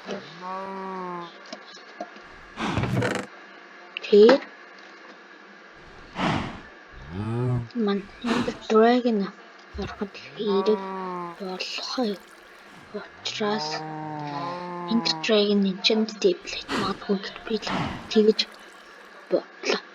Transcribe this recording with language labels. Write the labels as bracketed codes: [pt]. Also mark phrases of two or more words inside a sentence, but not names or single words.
[mn] Тэгээд ман энэ dragon ороход хэрэг болохоо учраас энэ [en] dragon enchant table [mn] магадгүй би тэгэж бодлоо.